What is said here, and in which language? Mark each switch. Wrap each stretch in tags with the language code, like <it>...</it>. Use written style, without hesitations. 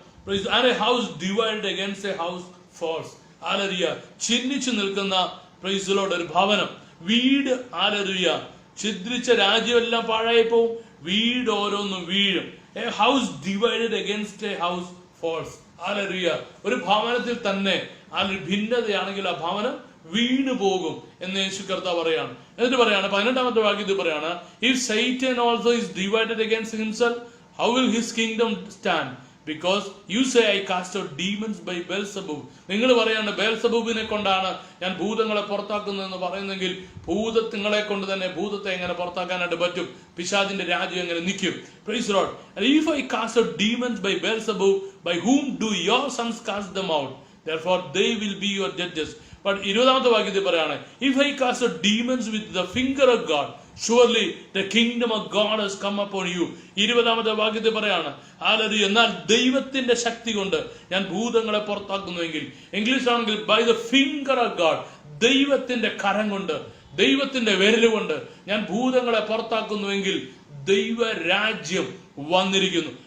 <en>And a house divided against a house falls. ഹല്ലേലൂയ.</en> <ml>ചിഹ്നിച്ചു നിൽക്കുന്ന</ml> <en>praise the Lord</en> <ml>ഒരു ഭവനം, വീട്. ഹല്ലേലൂയ. ഛിദ്രിച്ച രാജ്യമെല്ലാം പാഴായി പോകും, വീട് ഓരോന്നും വീഴും.</ml> <en>A house divided against a house falls. ഹല്ലേലൂയ.</en> <ml>ഒരു ഭവനത്തിൽ തന്നെ ഭിന്നതയാണെങ്കിൽ ആ ഭവനം വീണു പോകും എന്ന് യേശു കർത്താവ് പറയാണ്. എന്നിട്ട് പറയാണ് 18-ാമത്തെ വാക്യത്തിൽ പറയാണ്,</ml> <en>if Satan also is divided against himself, how will his kingdom stand? Because you say I cast out demons by Beelzebub.</en> <ml>നിങ്ങൾ പറയാണ് ബെൽസബൂബിനെ കൊണ്ടാണ് ഞാൻ ഭൂതങ്ങളെ പുറത്താക്കുന്നതെന്ന് പറയുന്നെങ്കിൽ ഭൂതങ്ങളെ കൊണ്ട് തന്നെ ഭൂതത്തെ എങ്ങനെ പുറത്താക്കാനായിട്ട് പറ്റും? പിശാചിന്റെ രാജ്യം എങ്ങനെ നിൽക്കും?</ml> <en>Praise the Lord. And if I cast out demons by Beelzebub, by whom do your sons cast them out? Therefore they will be your judges. But</en> <ml>20-ാമത്തെ വാക്യത്തിൽ പറയാണ്,</ml> <en>if I cast out demons with the finger of God, surely the kingdom of God has come upon you.</en> <ml>20-ാമത്തെ വാക്യത്തിൽ പറയാണ്, hallelujah, എന്നാൽ ദൈവത്തിന്റെ ശക്തി കൊണ്ട് ഞാൻ ഭൂതങ്ങളെ പുറത്താക്കുന്നുവെങ്കിൽ, ഇംഗ്ലീഷാണെങ്കിൽ</ml> <en>by the finger of God,</en> <ml>ദൈവത്തിന്റെ കരം കൊണ്ട്, ദൈവത്തിന്റെ വിരലുകൊണ്ട് ഞാൻ ഭൂതങ്ങളെ പുറത്താക്കുന്നുവെങ്കിൽ ദൈവരാജ്യം വന്നിരിക്കുന്നു.</ml>